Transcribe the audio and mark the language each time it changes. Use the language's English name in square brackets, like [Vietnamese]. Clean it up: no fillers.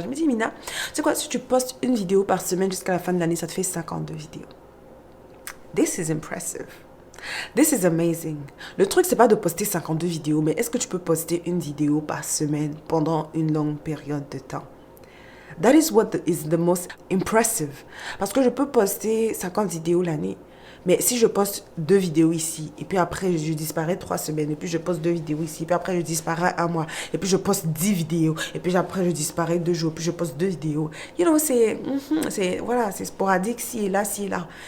[French] Je me dis, Mina, tu sais quoi, si tu postes une vidéo par semaine jusqu'à la fin de l'année, ça te fait 52 vidéos. [English] This is impressive. This is amazing. [French] Le truc, c'est pas de poster 52 vidéos, mais est-ce que tu peux poster une vidéo par semaine pendant une longue période de temps? [English] That is what is the most impressive. [French] Parce que je peux poster 50 vidéos l'année. Mais si je poste 2 vidéos ici, et puis après je disparais 3 semaines, et puis je poste 2 vidéos ici, et puis après je disparais 1 mois, et puis je poste 10 vidéos, et puis après je disparais 2 jours, puis je poste 2 vidéos. [English] You know, [French] c'est sporadique, ci et là, ci et là.